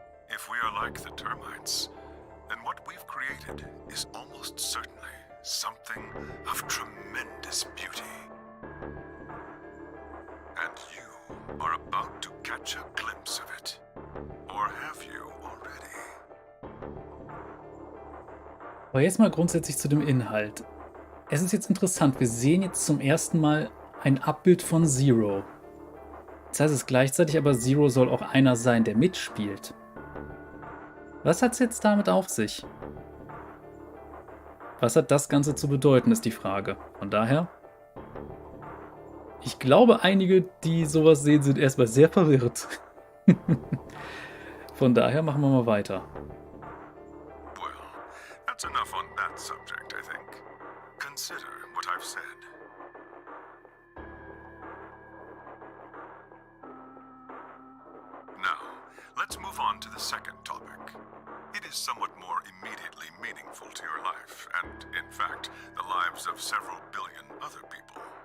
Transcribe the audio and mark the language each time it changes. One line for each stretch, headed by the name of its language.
English: If we are like the termites, then what we've created is almost certainly something of tremendous beauty. And you are about to catch a glimpse of it. Or have you already?
German: Aber jetzt mal grundsätzlich zu dem Inhalt. Es ist jetzt interessant, wir sehen jetzt zum ersten Mal ein Abbild von Zero. Das heißt es gleichzeitig aber, Zero soll auch einer sein, der mitspielt. Was hat es jetzt damit auf sich? Was hat das Ganze zu bedeuten, ist die Frage. Von daher, ich glaube, einige, die sowas sehen, sind erstmal sehr verwirrt. Von daher machen wir mal weiter.
English: Well, that's enough on that subject, I think. Consider what I've said. Now, let's move on to the second topic. It is somewhat more immediately meaningful to your life, and, in fact, the lives of several billion other people.